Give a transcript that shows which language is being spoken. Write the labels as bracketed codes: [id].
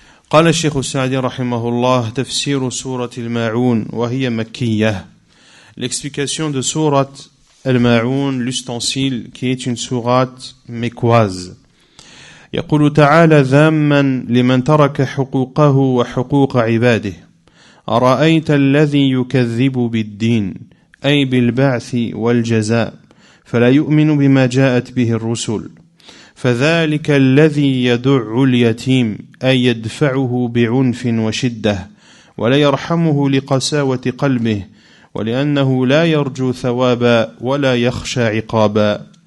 [ar] قال الشيخ السعدي رحمه الله تفسير سورة الماعون وهي مكية. [fr] L'explication de sourate Al-Ma'oun, l'ustensile, qui est une sourate mécoise. [ar] يقول تعالى ذاما لمن ترك حقوقه وحقوق عباده أرأيت الذي يكذب بالدين أي بالبعث والجزاء فلا يؤمن بما جاءت به الرسل فذلك الذي يدع اليتيم أي يدفعه بعنف وشدة ولا يرحمه لقساوة قلبه ولأنه لا يرجو ثوابا ولا يخشى عقابا